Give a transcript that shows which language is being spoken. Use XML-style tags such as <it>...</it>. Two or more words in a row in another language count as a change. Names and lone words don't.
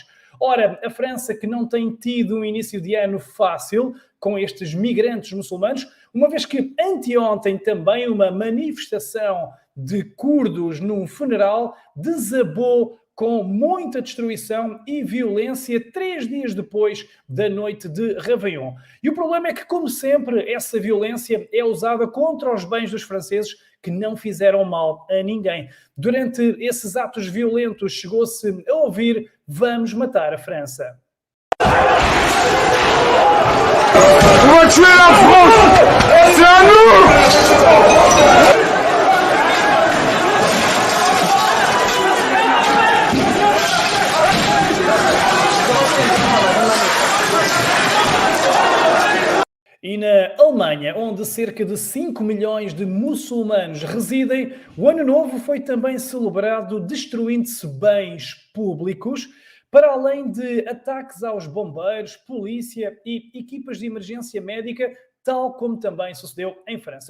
<pt>Ora, a França, que não tem tido um início de ano fácil com estes migrantes muçulmanos, uma vez que anteontem também uma manifestação de curdos num funeral desabou com muita destruição e violência 3 dias depois da noite de Réveillon. E o problema é que, como sempre, essa violência é usada contra os bens dos franceses que não fizeram mal a ninguém. Durante esses atos violentos chegou-se a ouvir "Vamos matar a França".</pt> <fr>On va tuer la France! C'est à nous!</fr> <pt>E na Alemanha, onde cerca de 5 milhões de muçulmanos residem, o Ano Novo foi também celebrado destruindo-se bens públicos, para além de ataques aos bombeiros, polícia e equipas de emergência médica, tal como também sucedeu em França.</pt>